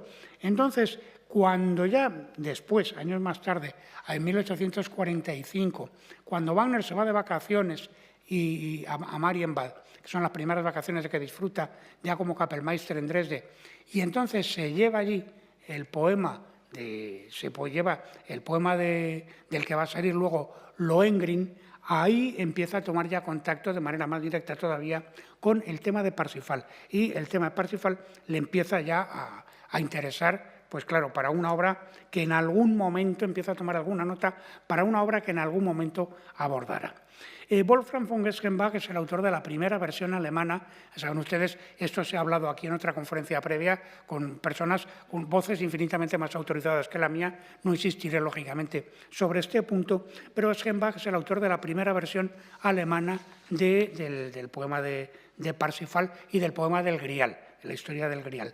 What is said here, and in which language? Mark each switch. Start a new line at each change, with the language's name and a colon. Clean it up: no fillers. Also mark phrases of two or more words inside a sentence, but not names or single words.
Spanish: Entonces, cuando ya después, años más tarde, en 1845, cuando Wagner se va de vacaciones a Marienbad, que son las primeras vacaciones de que disfruta ya como Kapellmeister en Dresde, y entonces se lleva allí el poema se lleva el poema del que va a salir luego Lohengrin, ahí empieza a tomar ya contacto de manera más directa todavía con el tema de Parsifal. Y el tema de Parsifal le empieza ya a interesar, pues claro, para una obra que en algún momento empieza a tomar alguna nota, para una obra que en algún momento abordará. Wolfgang von Eschenbach es el autor de la primera versión alemana. Saben ustedes, esto se ha hablado aquí en otra conferencia previa con personas con voces infinitamente más autorizadas que la mía. No insistiré, lógicamente, sobre este punto, pero Eschenbach es el autor de la primera versión alemana del poema de Parsifal y del poema del Grial, la historia del Grial.